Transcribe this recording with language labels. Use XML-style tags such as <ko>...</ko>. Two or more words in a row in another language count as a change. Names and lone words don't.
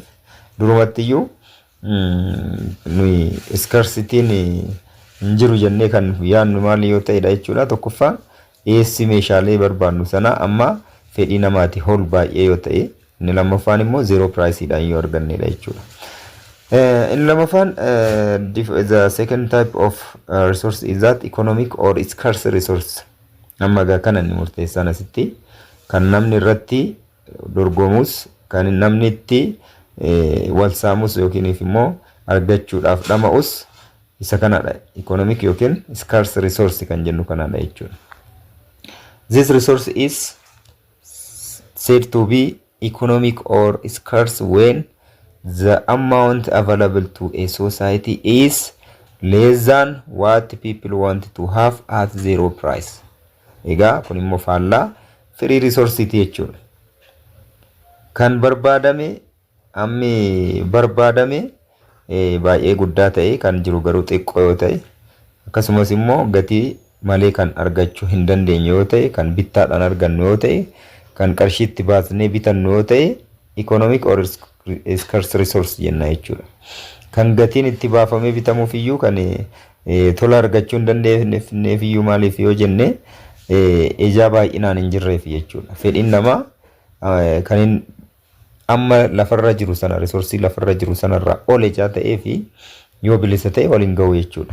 <om>Durumatti iyyuu nuyi scarcity hin jiru jennee kan yaannu maali yoo ta'edha jechuudha. Tokkoffaa dhiyeessi meeshaalee barbaannu sana amma fedhii namaati hol baay'ee yoo ta'e inni lammaffaan immoo</om> <en>zero price</en> <om>dhaan yoo argannedha jechuudha. In lammaffaan</om> <en>the second type of resource is that economic or scarce resource.</en> <om>Amma gaa kana inni murteessaan asitti kan namni irratti dorgomus kan namni itti wal saamus yookiin immoo argachuudhaaf dhama'us isa kanadha. Economic yookiin</om> <en>scarce resource</en> <om>kan jennu kanadha jechuudha.</om> <en>This resource is said to be economic or scarce when the amount available to a society is less than what people want to have at zero price.</en> <om>Egaa kun immoo faallaa free resource jechuudha. Kan barbaadame ammi barbaadame baay'ee guddaa ta'e kan jiru garuu xiqqoo yoo ta'e akkasumas immoo gatii malee kan argachuu hin dandeenye yoo ta'e kan bittaadhaan argannu yoo ta'e kan qarshiitti baasnee bitannu yoo ta'e</om> <en>economic or scarce resource</en> <om>jenna jechuudha. Kan gatiin itti baafamee bitamuuf iyyuu kan tola argachuu hin dandeenyeef iyyuu maaliif yoo jenne ijaa baay'inaan hin jirreef jechuudha. Fedhiin namaa kan amma lafarra jiru sana risoorsii lafarra jiru sanarraa ol ijaa ta'ee fi yoo bilisa ta'e waliin ga'u jechuudha.</om>